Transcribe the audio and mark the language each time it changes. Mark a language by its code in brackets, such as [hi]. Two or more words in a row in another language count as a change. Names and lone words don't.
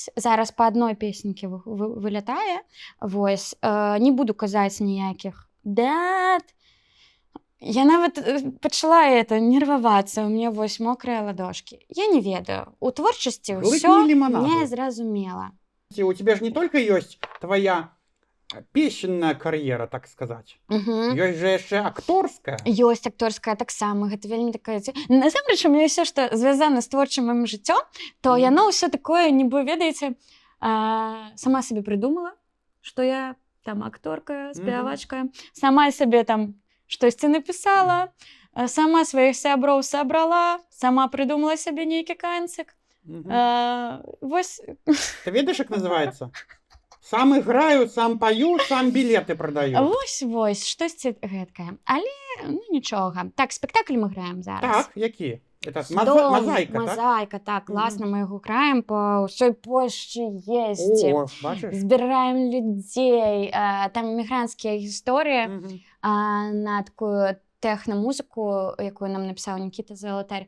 [be] Зараз па адной песенькі вылятае. Вось. Не буду казаць ніякіх дат. Я нават пачала нервавацца. У мяне вось мокрая ладошкі. Я не ведаю. У творчасці ўсё незразумела. [ru] У тебя ж не только ёсць твоя песенная кар'ера, так сказаць. [be] Ёсць же яшчэ акторская. Ёсць акторская таксама. Гэта вельмі такая... Насамрэч, у мяне ўсё, што звязана з творчым маім жыццём, то яно ўсё такое, нібы, ведаеце, сама сабе прыдумала, што я там акторка, спявачка, сама сабе там штосьці напісала, сама сваіх сяброў сабрала, сама прыдумала сабе нейкі канцык. Вось... Ты ведаеш, як называецца? [ru] Сам играю, сам пою, сам билеты продаю. [be] Вось, штосьці гэткае. Але, ну, нічога. Так, спектакль мы граем зараз. Так, які? Мазайка, так? Мазайка, так, класна, мы яго граем, па ўсёй Польшчы ездзім. О, бачыш? Збіраем людзей. Там эмігранцкія гісторыі на такую тэхна-музыку, якую нам напісаў Нікіта Залатарь.